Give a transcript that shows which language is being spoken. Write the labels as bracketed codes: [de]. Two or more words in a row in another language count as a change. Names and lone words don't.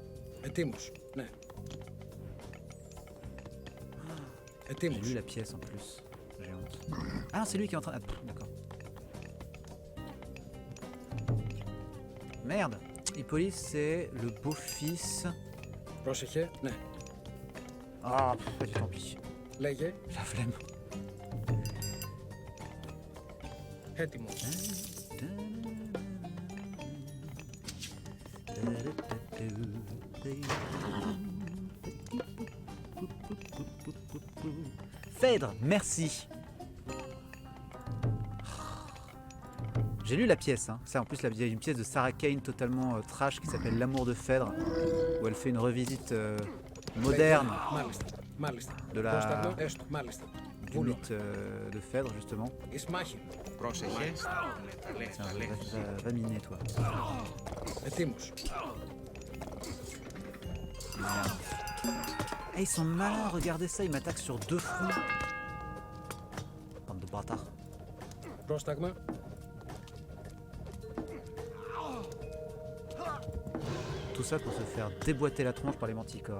[fr] J'ai lu la pièce en plus. J'ai honte. Ah non, c'est lui qui est en train... Ah, d'accord. Merde. Hippolyte, c'est le beau-fils. [el] Πρόσεχε, ναι. [fr] Ah, vas-y, tant pis. [el] Λέγε, [fr] La flemme. [el] έτοιμο. [fr] Phèdre, merci. J'ai lu la pièce, hein. Ça en plus il y a une pièce de Sarah Kane totalement trash qui s'appelle L'amour de Phèdre, où elle fait une revisite moderne [el] Μάλιστα, μάλιστα. [fr] de la [el] Πρόσταγμα, έστω, μάλιστα. [fr] du mythe de Phèdre justement. [el] Εις μάχη. Πρόσεχε. [fr] Tiens, va miner toi. [el] Ετοίμος. [fr] Merde. Eh, ils sont malins, regardez ça, ils m'attaquent sur 2 fronts. Bande de bâtards. [el] Πρόσταγμα. [fr] Tout ça pour se faire déboîter la tronche par les manticores.